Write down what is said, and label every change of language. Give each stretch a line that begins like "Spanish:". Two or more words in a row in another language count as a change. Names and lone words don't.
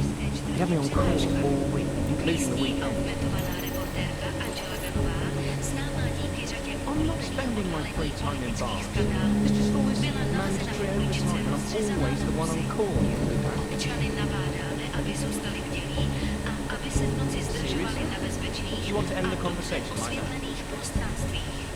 English: You have me on calls all week, including the weekend. I'm not spending my free time in bars. It's just all this mandatory overtime, and I'm always the one on call.
Czech: Občany nabádáme, aby zůstali bdělí a aby se v noci zdržovali na bezpečných
English: You want to end the a conversation like that?
Czech: osvětlených prostranstvích.